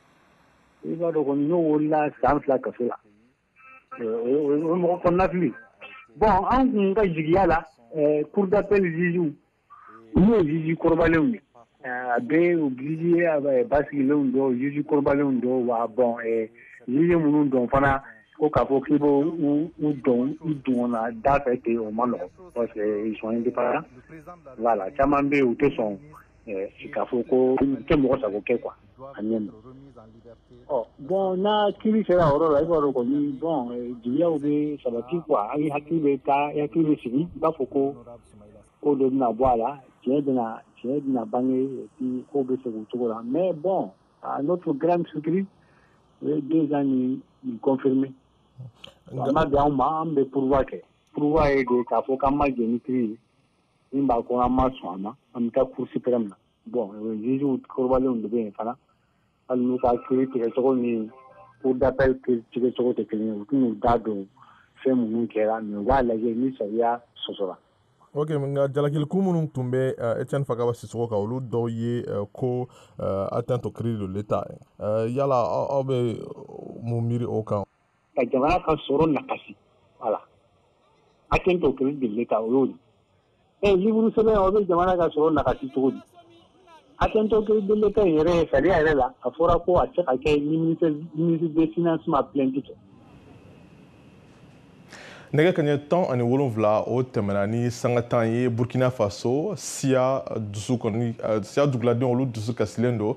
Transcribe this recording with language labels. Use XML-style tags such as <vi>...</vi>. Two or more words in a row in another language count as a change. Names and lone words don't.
<bm>i b'a dɔn kɔni n'o wulila san 2 kaso la o ye mɔgɔ kɔnɔna fili bon an kun ka jigiya la</bm> <fr>cour d'appel</fr> <bm>juge n'o ye juge kɔrɔbalenw ye a bɛ o juge basigilenw dɔn juge kɔrɔbalenw dɔn wa bon juge minnu dɔn fana ko k'a fɔ k'i b'u dɔn u donna da fɛ ten o ma nɔgɔn</bm> <fr>parce que ils sont indépendants</fr> <bm>voilà caman bɛ yen u tɛ sɔn k'a fɔ ko u tɛ mɔgɔ sago kɛ quoi a ɲɛ ma bon n'a kiiri sera o yɔrɔ la i b'a dɔn kɔni bon jigiyaw bɛ sabati quoi an hakili bɛ taa hakili bɛ sigi i b'a fɔ ko dɔ bɛna bɔ a la tiɲɛ bɛna bange et ko bɛ segin o cogo la</bm> <fr>mais bon à notre grande surprise</fr> <bm>o ye 2 ans ni confirmé an ma bɛn anw ma an bɛ pourvoi kɛ pourvoi ye de k'a fɔ k'an ma jɛ ni kiiri ye min b'a ko an ma sɔn a ma an bɛ taa</bm> <fr>cour suprême</fr> <bm>na bon juge kɔrɔbalenw de bɛ yen fana hali n'u ka kiiri tigɛcogo ni</bm> <fr>cour d'appel</fr> <bm>tigɛcogo tɛ kelen ye u tɛn'u da don fɛn minnu kɛra mais u b'a lajɛ ni sariya sɔsɔra. Ok, nka jalakiliku minnu tun bɛ Etienne Fakaba Sisoko kan olu dɔw ye ko</bm> <fr>atteinte au crédit de l'État</fr> <bm>yala aw bɛ mun miiri o kan. Ka jamana ka sɔrɔ nakasi</bm> <fr>voilà atteinte au crédit de l'État</fr> <bm>o y'o de livre sɛbɛn o bɛ jamana ka sɔrɔ nakasi cogo di</bm> <fr>atteinte au crédit de l'État</fr> <bm>yɛrɛ sariya yɛrɛ la a fɔra ko a tɛ ka kɛ ni</bm> <fr>ministre des finances</fr> <bm>ma plainte kɛ. Nɛgɛ kaɲɛ 17 o tɛmɛna ni sanga tan ye Burkina Faso siya duguladenw olu dusu kasilen don</bm>